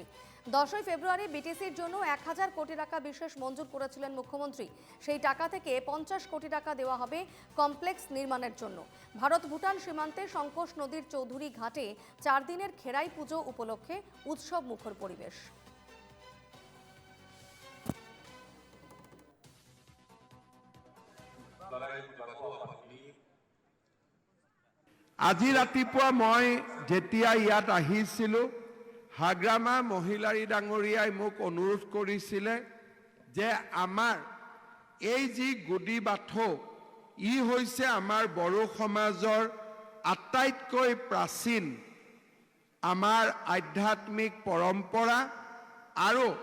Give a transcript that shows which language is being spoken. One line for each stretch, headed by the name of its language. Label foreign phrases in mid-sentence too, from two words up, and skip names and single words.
Bangla: 10ই ফেব্রুয়ারি বিটিসির জন্য 1000 কোটি টাকা বিশেষ মঞ্জুর করেছিলেন মুখ্যমন্ত্রী। সেই টাকা থেকে 50 কোটি টাকা দেওয়া হবে কমপ্লেক্স নির্মাণের জন্য। ভারত ভুটান সীমান্তে শঙ্কোষ নদীর চৌধুরী ঘাটে 4 দিনের খেরাই পুজো উপলক্ষে উৎসব মুখর পরিবেশ।
Assamese: আজি ৰাতিপুৱা মই যেতিয়া ইয়াত আহিছিলোঁ, হাগ্ৰামা মহিলাৰী ডাঙৰীয়াই মোক অনুৰোধ কৰিছিলে যে আমাৰ এই যি গুডি বাথৌ ই হৈছে আমাৰ বড়ো সমাজৰ আটাইতকৈ প্ৰাচীন আমাৰ আধ্যাত্মিক পৰম্পৰা আৰু